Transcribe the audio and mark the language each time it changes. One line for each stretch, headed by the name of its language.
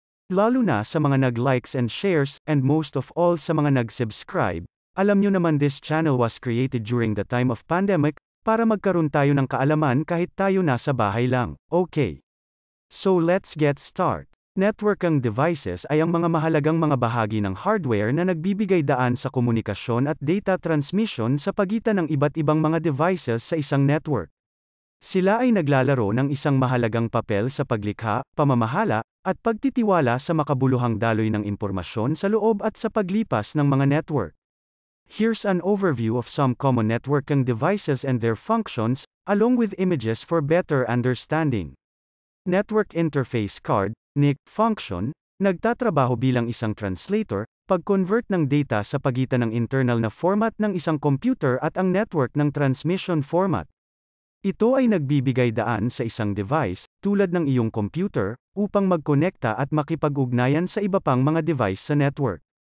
Filipino: Lalo na sa mga nag-likes and shares,
English: and most of all
Filipino: sa mga nag-subscribe. Alam nyo naman
English: this channel was created during the time of pandemic,
Filipino: para magkaroon tayo ng kaalaman kahit tayo nasa bahay lang.
English: Okay. So let's get start.
Filipino: Networking devices ay ang mga mahalagang mga bahagi ng hardware na nagbibigay daan sa komunikasyon at data transmission sa pagitan ng iba't ibang mga devices sa isang network. Sila ay naglalaro ng isang mahalagang papel sa paglikha, pamamahala, at pagtitiwala sa makabuluhang daloy ng impormasyon sa loob at sa paglipas ng mga network.
English: Here's an overview of some common networking devices and their functions, along with images for better understanding.
Filipino: Network Interface Card, NIC, function, nagtatrabaho bilang isang translator, pag-convert ng data sa pagitan ng internal na format ng isang computer at ang network ng transmission format. Ito ay nagbibigay daan sa isang device, tulad ng iyong computer, upang magkonekta at makipag-ugnayan sa iba pang mga device sa network.